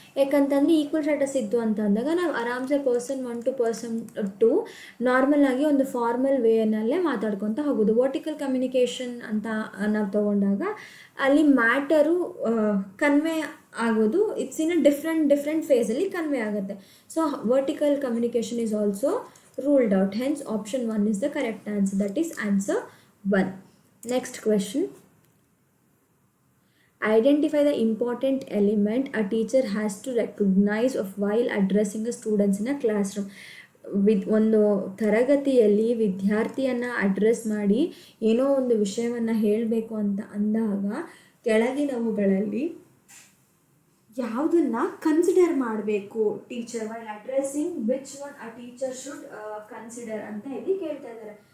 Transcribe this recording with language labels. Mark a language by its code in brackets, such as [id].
[kn] ಯಾಕಂತಂದರೆ equal status ಇತ್ತು ಅಂತ ಅಂದಾಗ ನಾವು ಆರಾಮ್ಸೆ ಪರ್ಸನ್ 1 to ಪರ್ಸನ್ 2 ನಾರ್ಮಲ್ ಆಗಿ ಒಂದು ಫಾರ್ಮಲ್ ವೇನಲ್ಲೇ ಮಾತಾಡ್ಕೊತ ಹೋಗೋದು. ವರ್ಟಿಕಲ್ ಕಮ್ಯುನಿಕೇಷನ್ ಅಂತ ನಾವು ತೊಗೊಂಡಾಗ ಅಲ್ಲಿ ಮ್ಯಾಟರು ಕನ್ವೆ ಆಗೋದು [en] it's in different [kn] ಫೇಸಲ್ಲಿ ಕನ್ವೆ ಆಗುತ್ತೆ. [en] So vertical communication is also ruled out. Hence option 1 is the correct answer. That is answer 1. Next question. Identify the important element a teacher has to recognize of while addressing the students in a classroom. [kn] ಒಂದು ತರಗತಿಯಲ್ಲಿ ವಿದ್ಯಾರ್ಥಿಯನ್ನು address ಮಾಡಿ ಏನೋ ಒಂದು ವಿಷಯವನ್ನು ಹೇಳಬೇಕು ಅಂತ ಅಂದಾಗ ಕೆಳಗಿನವುಗಳಲ್ಲಿ ಯಾವುದನ್ನು ಕನ್ಸಿಡರ್ ಮಾಡಬೇಕು teacher [en] while addressing, which one a teacher should consider [kn] ಅಂತ ಇಲ್ಲಿ ಕೇಳ್ತಾ ಇದ್ದಾರೆ.